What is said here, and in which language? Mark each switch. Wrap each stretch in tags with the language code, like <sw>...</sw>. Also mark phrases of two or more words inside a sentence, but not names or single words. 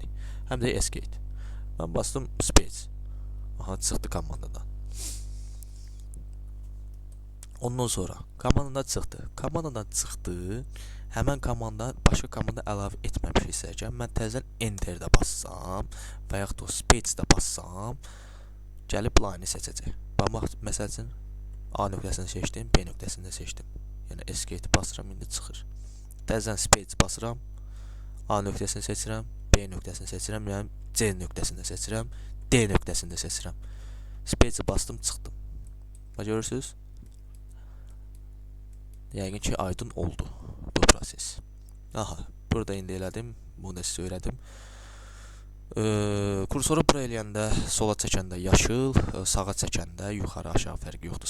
<az>Həm də Escape. Mən bastım Space. Aha, çıxdı komandadan. Ondan sonra komandadan çıxdı. Komandadan çıxdı. Həmən komanda başqa komanda əlavə etməmişiksə, mən təzədən Enter-də bassam və yaxud da Space-də bassam, gəlib line-i seçəcək. Bax, məsəl üçün A nöqtəsini seçdim, B nöqtəsini də seçdim. Yəni Escape basıram, indi çıxır. Təzədən Space basıram, A nöqtəsini seçirəm, B nöqtəsini seçirəm, yəni C nöqtəsini də seçirəm, D nöqtəsini də seçirəm. Space-i bastım, çıxdım. Bax, görürsünüz? Yəqin ki, aydın oldu bu proses. Aha, burada indi elədim, bunu da sizə öyrədim. Kursoru bura eləyəndə, sola çəkəndə yaşıl, sağa çəkəndə yuxarı aşağı fərqi yoxdur.</az>